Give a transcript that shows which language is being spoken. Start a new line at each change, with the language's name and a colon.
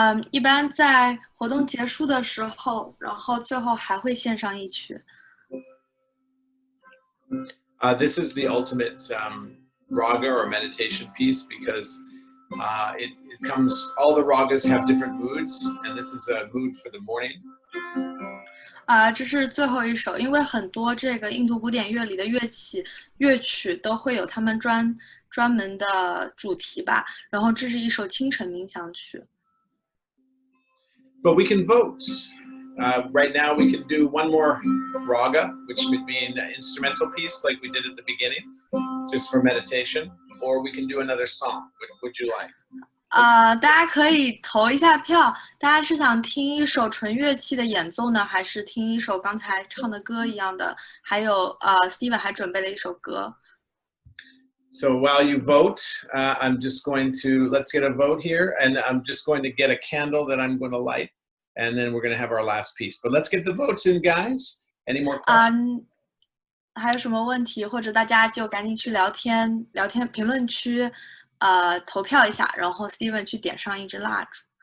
Chinese: 一般在活动结束的时候，然后最后还会献上一曲。
English: This is the ultimate raga or meditation piece because it comes, all the ragas have different moods, and this is a mood for the morning.
Chinese: 这是最后一首，因为很多这个印度古典乐里的乐曲都会有他们专门的主题吧，然后这是一首清晨冥想曲。
English: But we can vote. Right now we can do one more raga, which would be an instrumental piece like we did at the beginning, just for meditation, or we can do another song. What would you like?
Chinese: 大家可以投一下票，大家是想听一首纯乐器的演奏呢，还是听一首刚才唱的歌一样的？还有Steven 还准备了一首歌。
English: So while you vote, I'm just going to, let's get a vote here, and I'm just going to get a candle that I'm going to light, and then we're going to have our last piece. But let's get the votes in, guys. Any more questions?
Chinese: 还有什么问题？或者大家就赶紧去聊天评论区，投票一下，然后 Steven 去点上一支蜡烛。